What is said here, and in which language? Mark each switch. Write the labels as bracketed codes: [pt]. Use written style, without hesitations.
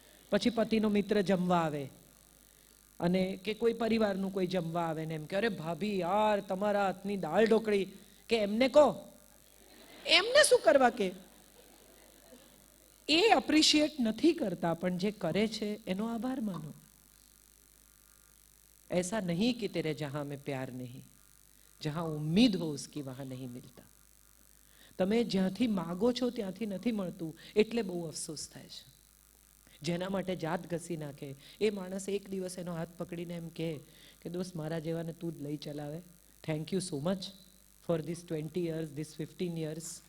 [gu] પછી પતિનો મિત્ર જમવા આવે અને કે કોઈ પરિવારનું કોઈ જમવા આવે ને એમ કે અરે ભાભી યાર તમારા હાથની દાળ ઢોકળી, કે એમને કહો, એમને શું કરવા કે. એ અપ્રિશિએટ નથી કરતા, પણ જે કરે છે એનો આભાર માનો. [hi] ऐसा नहीं कि तेरे जहां में प्यार नहीं, जहां उम्मीद हो उसकी वहां नहीं मिलता. [gu] તમે જ્યાંથી માગો છો ત્યાંથી નથી મળતું એટલે બહુ અફસોસ થાય છે. જેના માટે જાત ઘસી નાખે એ માણસ એક દિવસ એનો હાથ પકડીને એમ કહે કે દોસ્ત મારા જેવાને તું જ લઈ ચલાવે, [en] Thank you so much for this 20 years, this 15 years.